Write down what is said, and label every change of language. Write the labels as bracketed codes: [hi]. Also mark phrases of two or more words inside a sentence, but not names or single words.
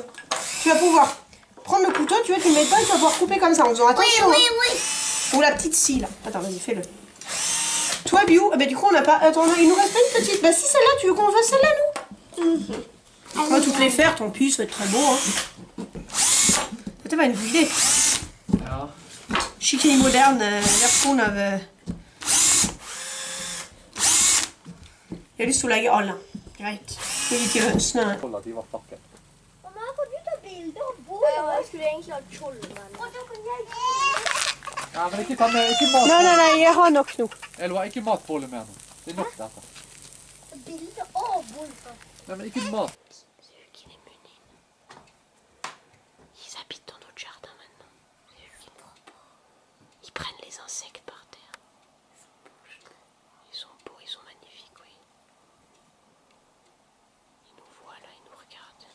[fr] Tu vas pouvoir prendre le couteau, tu vois, tu le mets dedans et tu vas pouvoir couper comme ça en faisant attention. Oui. Ou la petite scie là. Attends, vas-y, fais-le. Toi, Biou, bah du coup on n'a pas. Attends, il nous reste pas une petite. Bah si, celle-là, tu veux qu'on fasse celle-là, nous On va toutes les faire, tant pis, ça va être très beau. Hein. [no] Det var en god idé. Ja. Skikkelig moderne versjon av Jeg har lyst til å legge alle. Greit. Gi de til hønsene. [sv] Kolla att de var packade. Mamma, kan du ta bilder av båda? [no] Jeg skulle egentlig ha skjolden. Ja, men ikke ta med, ikke mat. Nei, jeg har nok nå. Elva, ikke matpåle mer nå. Det er nok dette. [sv] Bilder av båda. [no] Nei, men ikke mat. [fr] C'est eux qui les menent. Ils habitent dans notre jardin maintenant. C'est eux qui Ils prennent les insectes par terre. Ils sont beaux, ils sont magnifiques, oui. Ils nous voient là, ils nous regardent.